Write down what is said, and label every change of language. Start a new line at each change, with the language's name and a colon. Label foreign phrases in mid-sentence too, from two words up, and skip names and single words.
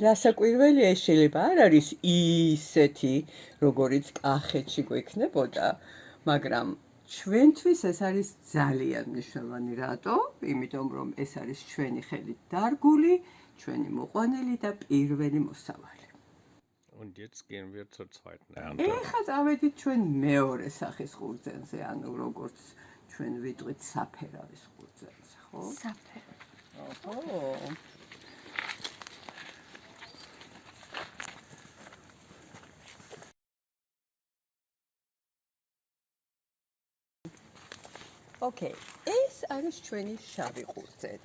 Georgian: რასაკვირველია, ეს შეიძლება არ არის ისეთი, როგორიც კახეთში გვექნებოდა, მაგრამ ჩვენთვის ეს არის ძალიან მნიშვნელოვანი. რატო? იმიტომ რომ ეს არის ჩვენი ხელით დარგული, ჩვენი მოყვანილი და პირველი მოსავალი.
German: Und jetzt gehen wir zur zweiten Ernte.
Georgian: ეხლა წავედით ჩვენ მეორე სახის ყურძენზე, ანუ როგორც ჩვენ ვიტყვით საფერავის ყურძენზე, ხო? საფერავი. ოკეი, ეს არის ჩვენი შავი ყურძენი.